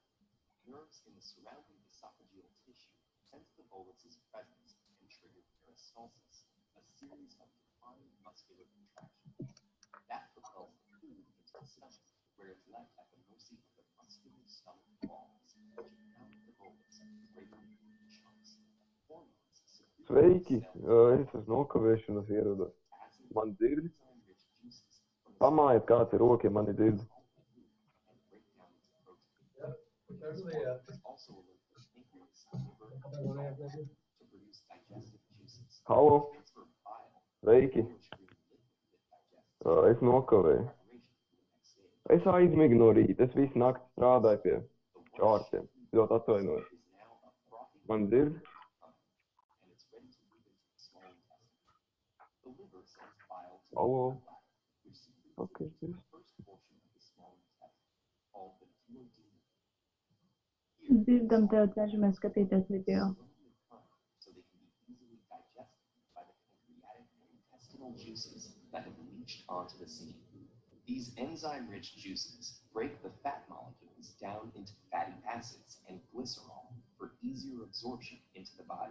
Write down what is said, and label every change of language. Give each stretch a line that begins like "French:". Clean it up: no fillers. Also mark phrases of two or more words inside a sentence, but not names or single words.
English: Nerves in the surrounding esophageal tissue sense the bolus's presence and trigger peristalsis, a series of defined muscular contractions. That propels the food into the stomach, where it's left at the mercy of the muscular stomach walls, which pound the bolus, breaking it into chunks. Hormones secreted by
Latvian: Sveiki,
English: cells
Latvian: es uz nokavēšanos ierados.
English: acid
Latvian: Man dzird?
English: enzyme-rich juices from the
Latvian: Pamājiet, kāds ir roka, ja mani dzird.
English: and break down its protein. These hormones also alert the pancreas, liver, and gallbladder to produce digestive juices.
Latvian: Halo,
English: Transfer bile,
Latvian: sveiki.
English: yellowish green liquid that digests
Latvian: Es nokavēju.
English: preparation for the next stage.
Latvian: Es aizmigu no rīta, es visu nakti strādāju pie
English: The
Latvian: čārtiem. Ļoti atvainojos.
English: is now a frothy
Latvian: Man dzird?
English: and it's ready to move into the small intestine. The liver sends bile to the Hello. gallbladder, which secretes Okay, it into the first portion of the small intestine, called the duodenum. Here,
Latvian: Dzirdam tev, cenšamies skatīties video.
English: so they can be easily digested by the pancreatic and intestinal juices that have leached onto the seam. These enzyme-rich juices break the fat molecules down into fatty acids and glycerol for easier absorption into the body.